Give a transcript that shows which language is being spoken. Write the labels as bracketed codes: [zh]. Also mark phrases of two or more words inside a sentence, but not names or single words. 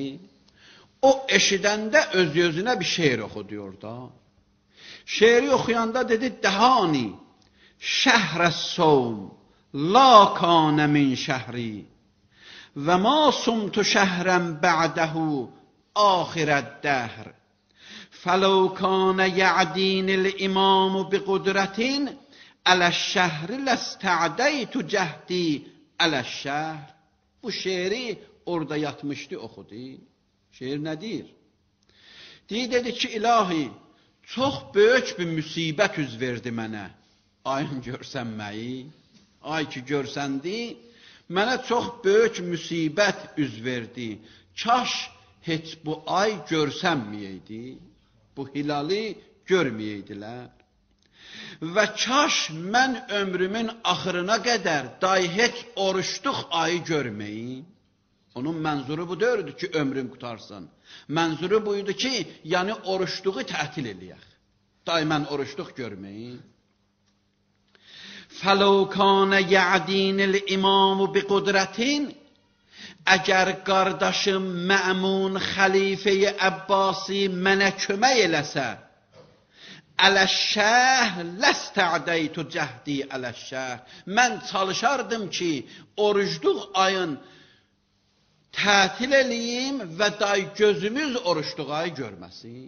[az] O eşidəndə öz-özünə bir şeir oxuduyor da. Şeiri oxuyanda dedi, [ar] دهاني شهر الصوم لا كان من شهر وما صمت شهرا بعده, آخرالدهر فلو كان يعدين الإمام بقدرة على الشهر لاستعديت جهدي على الشهر. [az] Bu şeiri orada yatmışdı, oxudu. Şeir nədir? Dedi ki, ilahi, çox böyük bir müsibət üz verdi mənə. Ayın görsənməyi, ay ki görsəndi, mənə çox böyük müsibət üz verdi. Kaş heç bu ay görsənməyəydi, bu hilali görməyəydilər. Və kaş mən ömrümün axırına qədər day heç oruçluq ayı görməyim. Onun mənzuru bu deyirdi ki, ömrüm qutarsın. Mənzuru buydu ki, yəni oruçluğu tətil eləyək. Day mən oruçluq görməyim. [ar] فَلَوْ كَانَ يَعْدِينِ الْإِمَامُ بِقُدْرَةٍ [az] Əgər qardaşım Məmun xəlifə-i Əbbasi mənə kömək eləsə, [ar] على الشهر لاستعديت جهدي على الشهر. [az] Mən çalışardım ki, orucluq ayın tətil eləyim və day gözümüz orucluq ayı görməsin.